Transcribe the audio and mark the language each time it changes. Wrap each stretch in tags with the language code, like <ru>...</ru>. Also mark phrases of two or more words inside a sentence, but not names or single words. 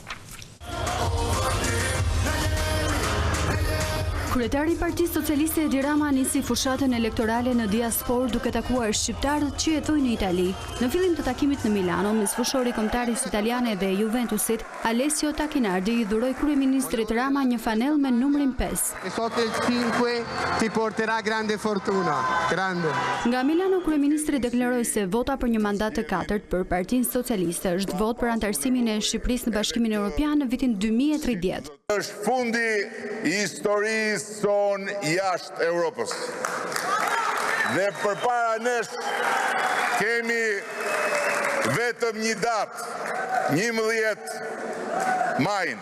<sq>Kryetari i Partisë Socialiste Edi Rama nisi fushatën elektorale në diasporë duke takuar shqiptarët që jetojnë në Itali. Në fillim të takimit në Milano, mes fushori kombëtaris italiane dhe Juventusit, Alessio Tacchinardi i dhuroi kryeministrit Rama një fanell me numrin 5.</sq> <it>Sotto il 5 ti porterà grande fortuna. Grande.</it> <sq>Nga Milano, kryeministri deklaroi se vota për një mandat të 4 për Partinë Socialiste është vot për anëtarësimin e Shqipërisë në Bashkimin Evropian në vitin 2030. Është fundi i historisë son jashtë Europës. Dhe përpara nesh kemi vetëm një datë, 11 majin.</sq>